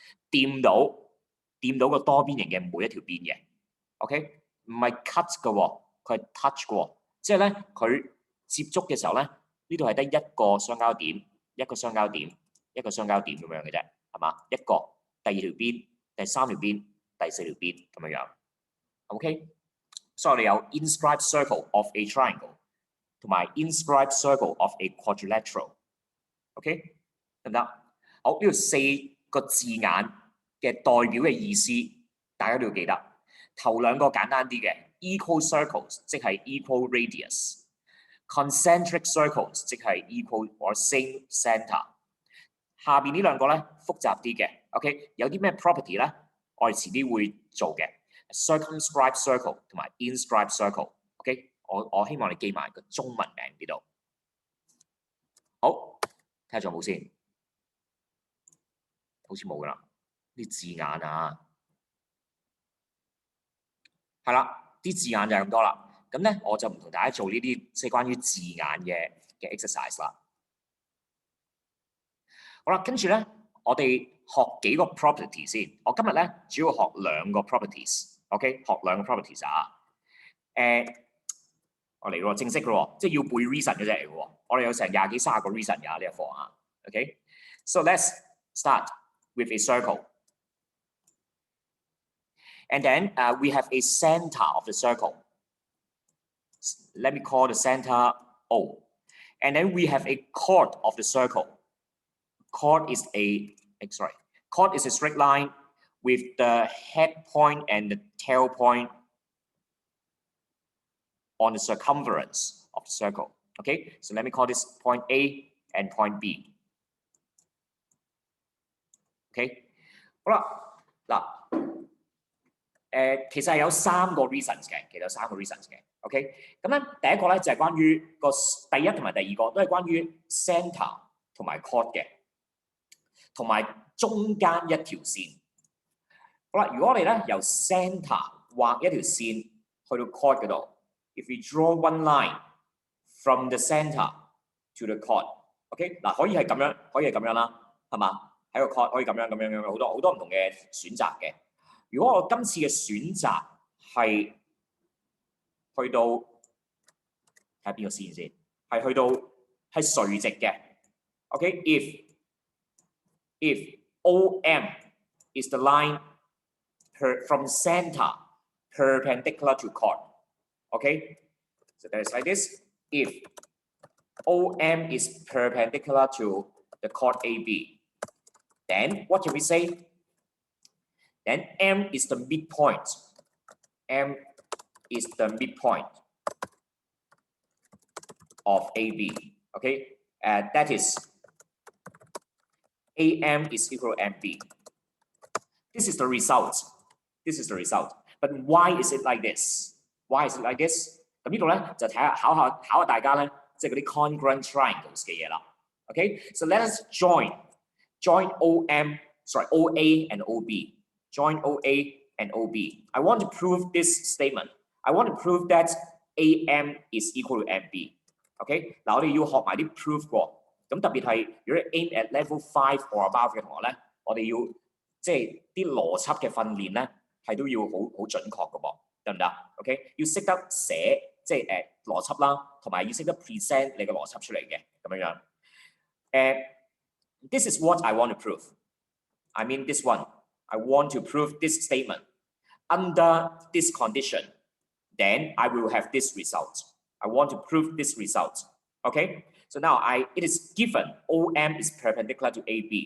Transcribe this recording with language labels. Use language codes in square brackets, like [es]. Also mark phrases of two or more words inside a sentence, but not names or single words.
[yue] 掂到個多邊形嘅每一條邊嘅 ，OK， 唔係 cut 嘅喎，佢係 touch 嘅喎，即係咧佢接觸嘅時候咧，呢度係得一個相交點，一個相交點，一個相交點咁樣嘅啫，係嘛？一個，第二條邊，第三條邊，第四條邊咁樣樣 ，OK， 所以我哋有 [en] inscribed circle of a triangle。 [yue] 同埋 [en] inscribed circle of a quadrilateral， [yue] OK， 得唔得？好，呢度四個字眼嘅代表嘅意思，大家都要記得。頭兩個簡單啲嘅 [en] equal circles， [yue] 即係 [en] equal radius；concentric circles， [yue] 即係 [en] equal or same center。 [yue] 下邊呢兩個咧複雜啲嘅 ，OK， 有啲咩 property 咧？我哋遲啲會做嘅 [en] circumscribed circle [yue] 同埋 [en] inscribed circle， [yue] OK。我希望你記埋個中文名呢度。好，睇下仲有冇先，好似冇噶啦。啲字眼啊，係啦，啲字眼就係咁多啦。咁咧，我就唔同大家做呢啲即係關於字眼嘅 exercise 啦。好啦，跟住咧，我哋學幾個 property 先。我今日咧主要學兩個 properties，OK， 學兩個 properties 啊。我嚟咯，正式嘅喎，即係要背 reason 嘅啫嚟嘅喎。我哋有成廿幾30個 reason 㗎呢一課啊。 [en] OK， so let's start with a circle, and then we have a center of the circle. Let me call the center O, and then we have a chord of the circle. Chord is a straight line with the head point and the tail point on the circumference of the circle. Okay, so let me call this point A and point B. [yue] OK， 好啦，嗱，其實係有3個 reasons 嘅，其實有3個 reasons 嘅。OK， 咁咧第一個咧就係關於個第一同埋第二個都係關於 center 同埋 chord 嘅，同埋中間一條線。好啦，如果我哋咧由 center 畫一條線去到 chord 嗰度。 [en] If we draw one line from the center to the chord， [yue] OK， 嗱可以係咁樣，可以係咁樣啦，係嘛？喺個 chord 可以咁樣好多唔同嘅選擇嘅。如果我今次嘅選擇係去到睇下邊個線先，係去到係垂直嘅。OK， [en] if OM is the line from center perpendicular to chord。 Okay, so that is like this. If OM is perpendicular to the chord AB, then what can we say? Then M is the midpoint M is the midpoint of AB. Okay, that is AM is equal to MB. This is the result. This is the result. But why is it like this? Why is it like this? [yue] 咁呢度咧就睇下考下大家咧，即係嗰啲 [en] congruent triangles [yue] 嘅嘢啦。 [en] Okay, so let us join OA and OB. Join OA and OB. I want to prove this statement. I want to prove that AM is equal to MB. [yue] OK， 嗱我哋要學埋啲 proof 喎。咁特別係如果你 [en] aim at level 5 or above [yue] 嘅同學咧，我哋要即係啲邏輯嘅訓練咧，係都要好準確嘅噃，得唔得 ？OK， 要識得寫即係邏輯啦，同埋要識得 present 你嘅邏輯出嚟嘅咁樣樣。 [en] This is what I want to prove. I mean this one. I want to prove this statement. Under this condition, then I will have this result. I want to prove this result. Okay? So now it is given OM is perpendicular to AB.